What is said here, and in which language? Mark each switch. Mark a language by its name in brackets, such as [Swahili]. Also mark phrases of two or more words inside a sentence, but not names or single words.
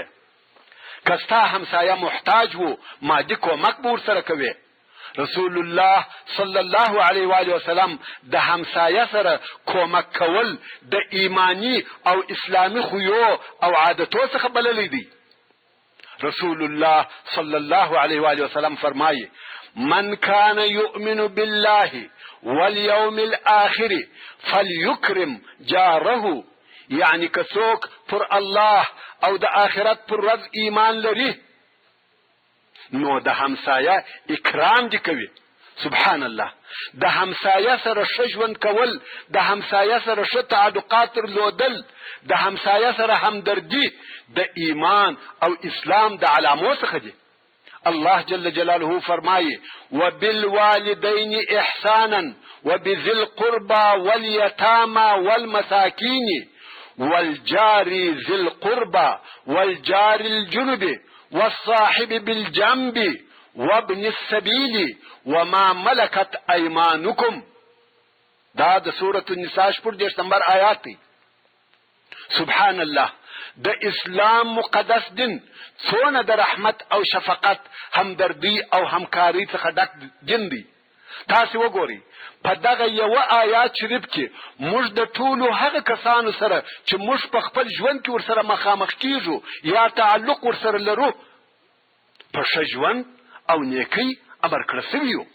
[Pashto] که ستا همسایه محتاج وو مادي کومک به ورسره کوي. رسول الله [Arabic] صلی الله علیه و آله وسلم [Pashto] د همسایه سره کومک کول د ایمانی او اسلامی خویو او عادتو څخه بللی دی. رسول الله [Arabic] صلی الله علیه و آله وسلم [Pashto] فرمایي [Arabic] من كان يؤمن بالله واليوم الآخر فليكرم جاره. [Pashto] یعنی که څوک پر الله او د آخرت پر ورځ ایمان لري نو د همسایه اکرام دي کوي. [Arabic] سبحان الله. [Pashto] د همسایه سره ښه ژوند کول، د همسایه سره ښه تعلقات درلودل، د همسایه سره همدردي د ایمان او اسلام د علامو څخه دي. [Arabic] الله جل جلاله فرمایي وبالوالدین احسانا وبذي القربى واليتامى والمساكين والجار ذي القربى والجار الجنب والصاحب بالجنب وابن السبيل وما ملكت ايمانكم. [Pashto] دا د سورة النساء 14 نمبر آیات دی. [Arabic] سبحان الله. [Pashto] د اسلام مقدس دین څونه د رحمت او شفقت، همدردی او همکاری څخه ډک دین دی. تاسو وګورئ په دغه یو آیات شریف کې موږ د ټولو هغه کسانو سره چې موږ په خپل ژوند کې ورسره مخامخ کیږو یا تعلق ورسره لرو په ښه ژوند او نیکۍ امر کړی سوي یو.